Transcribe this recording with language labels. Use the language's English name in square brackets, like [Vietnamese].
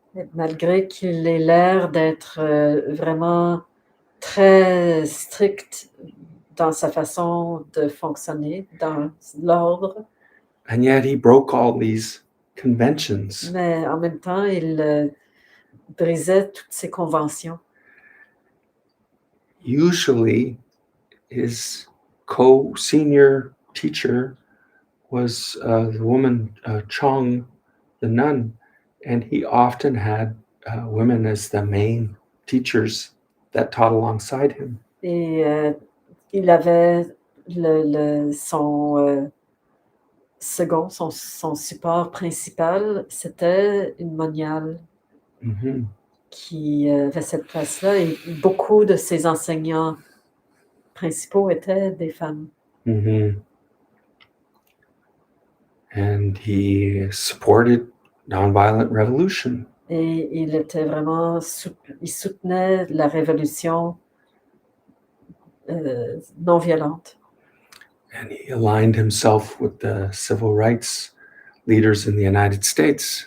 [French] Et malgré qu'il ait l'air d'être vraiment très strict dans sa façon de fonctionner, dans l'ordre, [English] and yet he broke all these conventions. [French] mais en même temps, il brisait toutes ces conventions. [English] Usually, his co-senior teacher was the woman Chong, the nun, and he often had women as the main teachers that taught alongside him. [French] Et il avait son second, son support principal, c'était une moniale Mm-hmm. qui avait cette place-là, et beaucoup de ses enseignants principaux étaient des femmes. Mm-hmm. [English] And he supported nonviolent revolution. [French] Et il était vraiment, il soutenait la révolution non violente. [English] And he aligned himself with the civil rights leaders in the United States.